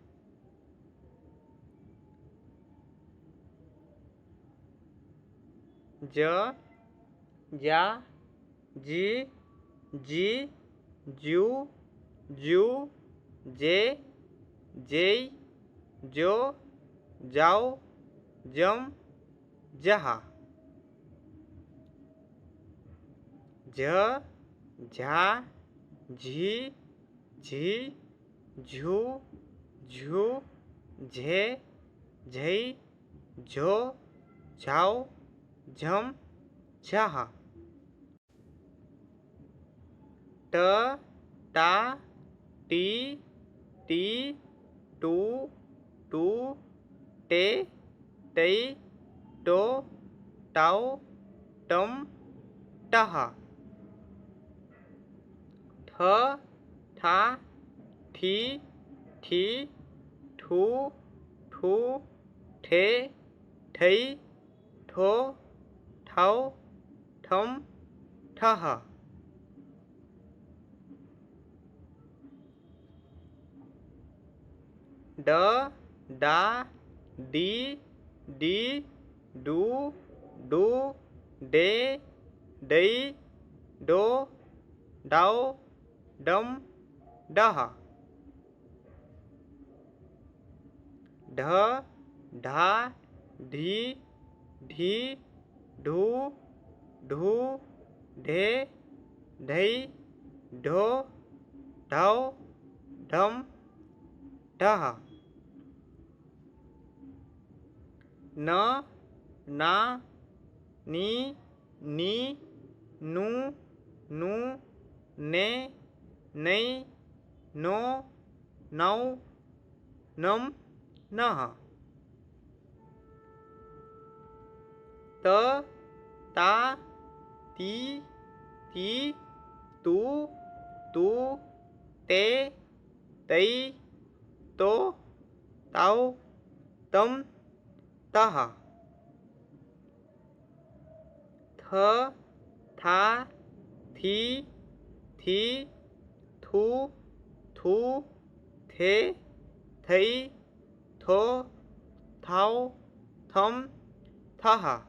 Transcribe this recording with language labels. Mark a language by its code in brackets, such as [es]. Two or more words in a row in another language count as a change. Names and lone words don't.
[hi] ज, जा, जी, जू, जे, जेई, जो, जाओ, जम, जहा। झ, झा, झी, झू, झे झई झो झाओ झम झाह ट टा टी टी टू टू टे टई टो टाओ टम टह ठ ठा ठी ठी ठू ठू ठे ठई ठो ठाओ ठम ठह ड डा डी डी डू डू डे डई डो डाओ डम डह ढ ढा ढी ढी ढू ढू ढे ढई ढो ढाओ ढम ढह न ना नी नी नू नू ने नई नो नौ नम नह त ता ती ती तू तू ते तई तो ताओ तम तह थ था थी थी थू थू थे थई थो थाओ थम थह